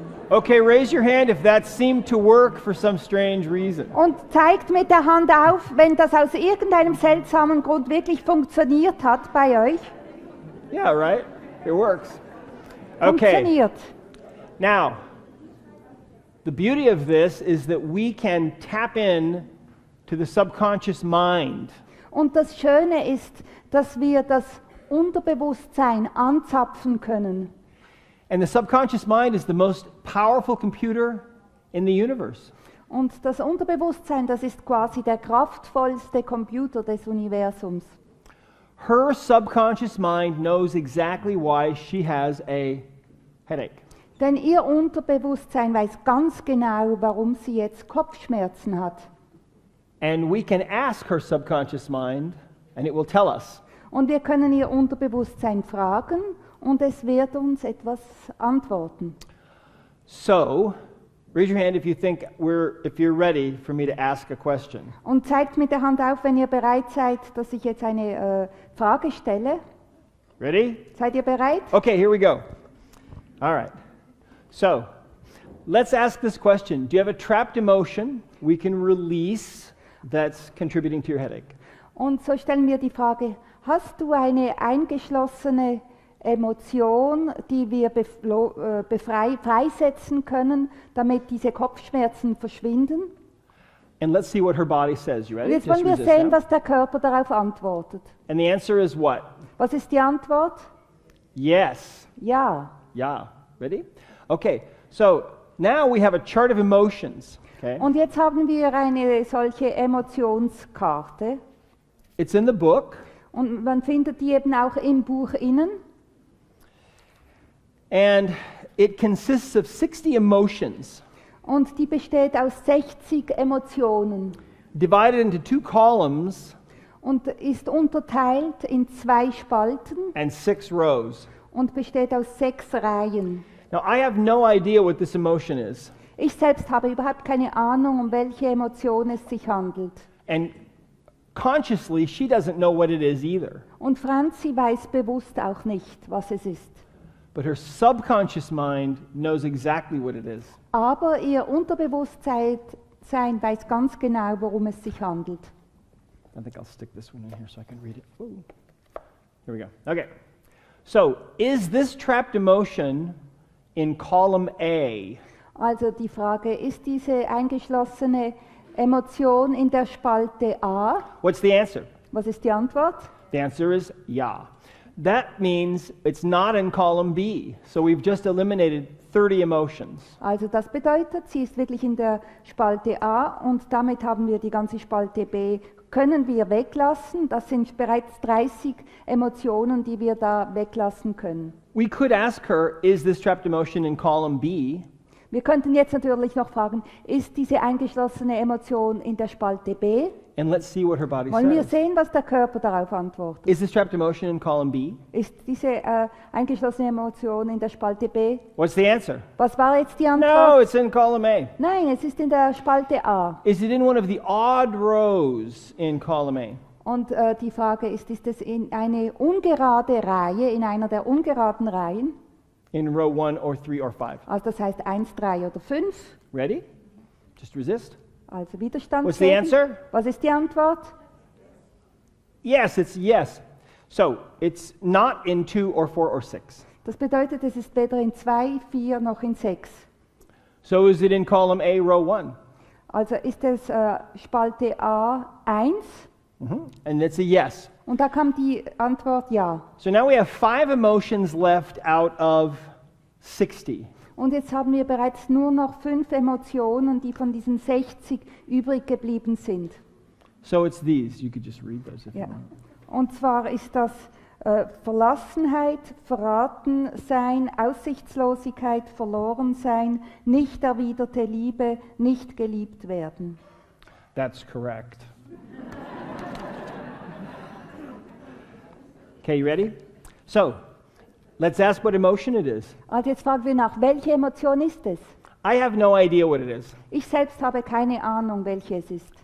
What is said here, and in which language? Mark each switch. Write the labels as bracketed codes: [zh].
[en] Okay, raise your hand if that seemed to work for some strange reason. [de] Und zeigt mit der Hand auf, wenn das aus irgendeinem seltsamen Grund wirklich funktioniert hat bei euch. [en] Yeah, right? It works. Okay. [de] Funktioniert. [en] Now, the beauty of this is that we can tap in to the subconscious mind. [de] Und das Schöne ist, dass wir das Unterbewusstsein anzapfen können. [en] And the subconscious mind is the most powerful computer in the universe. [de] Und das Unterbewusstsein, das ist quasi der kraftvollste Computer des Universums. [en] Her subconscious mind knows exactly why she has a headache. [de] Denn ihr Unterbewusstsein weiß ganz genau, warum sie jetzt Kopfschmerzen hat. [en] And we can ask her subconscious mind, and it will tell us. [de] Und wir können ihr Unterbewusstsein fragen und es wird uns etwas antworten. [en] So, raise your hand if you think if you're ready for me to ask a question. [de] Und zeigt mit der Hand auf, wenn ihr bereit seid, dass ich jetzt eine Frage stelle. [en] Ready? [de] Seid ihr bereit? [en] Okay, here we go. All right. So, let's ask this question. Do you have a trapped emotion we can release that's contributing to your headache? [de] Und so stellen wir die Frage, hast du eine eingeschlossene Emotion, die wir freisetzen können, damit diese Kopfschmerzen verschwinden? [en] And let's see what her body says. You [de] Und [en] ready? [de] jetzt wollen wir [en] resist, [de] sehen, [en] yeah? [de] was der Körper darauf antwortet. [en] And the answer is what? [de] Was ist die Antwort? [en] Yes. [de] Ja. [en] Yeah. Ready? Okay. So, now we have a chart of emotions. Okay? [de] Und jetzt haben wir eine solche Emotionskarte. [en] It's in the book. [de] Und man findet die eben auch im Buch innen. [en] And it consists of 60 emotions [de] Und die besteht aus 60 Emotionen [en] divided into 2 columns [de] und ist unterteilt in 2 Spalten [en] and 6 rows. [de] und besteht aus 6 Reihen. [en] Now, I have no idea what this emotion is. [de] Ich selbst habe überhaupt keine Ahnung, um welche Emotion es sich handelt. [en] And consciously, she doesn't know what it is either. [de] Und Franzi weiß bewusst auch nicht, was es ist. [en] But her subconscious mind knows exactly what it is. [de] Aber ihr Unterbewusstsein weiß ganz genau, worum es sich handelt. [en] I think I'll stick this one in here so I can read it. Ooh. Here we go. Okay. So, is this trapped emotion in column A? [de] Also die Frage, ist diese eingeschlossene Emotion in der Spalte A? [en] What's the answer? [de] Was ist die Antwort? [en] The answer is yeah. That means it's not in column B. So we've just eliminated 30 emotions. [de] Also das bedeutet, sie ist wirklich in der Spalte A und damit haben wir die ganze Spalte B, können wir weglassen. Das sind bereits 30 Emotionen, die wir da weglassen können. [en] We could ask her, is this trapped emotion in column B? [de] Wir könnten jetzt natürlich noch fragen, ist diese eingeschlossene Emotion in der Spalte B? [en] And let's see what her body [de] Wollen wir [en] says. [de] sehen, was der Körper darauf antwortet? [en] Is this trapped emotion in column B? [de] Ist diese eingeschlossene Emotion in der Spalte B? [en] What's the answer? [de] Was war jetzt die [en] No, [de] Antwort? [en] it's in column A. [de] Nein, es ist in der Spalte A. [en] Is it in one of the odd rows in column A? [de] Und die Frage ist es in eine ungerade Reihe, in einer der ungeraden Reihen? [en] In row 1 or 3 or 5? [de] Also das heißt 1, 3 oder 5. [en] Ready? Just resist. [de] Also Widerstand. [en] What's the answer? [de] Was ist die Antwort? [en] Yes, it's yes. So it's not in 2 or 4 or 6. [de] Das bedeutet, es ist weder in 2, 4 noch in 6. [en] So is it in column A, row 1? [de] Also ist es Spalte A 1 [en] And it's a yes. [de] und da kam die Antwort ja. [en] So now we have 5 emotions left out of 60. [de] Und jetzt haben wir bereits nur noch 5 Emotionen, die von diesen 60 übrig geblieben sind. [en] So it's these. You could just read those if [de] Ja. [en] you want. [de] Und zwar ist das Verlassenheit, Verratensein, Aussichtslosigkeit, Verlorensein, nicht erwiderte Liebe, nicht geliebt werden. [en] That's correct. Okay, you ready? So, let's ask what emotion it is. [de] Also jetzt fragen wir nach, welche Emotion ist es? [en] I have no idea what it is. [de] Ich selbst habe keine Ahnung, welche es ist.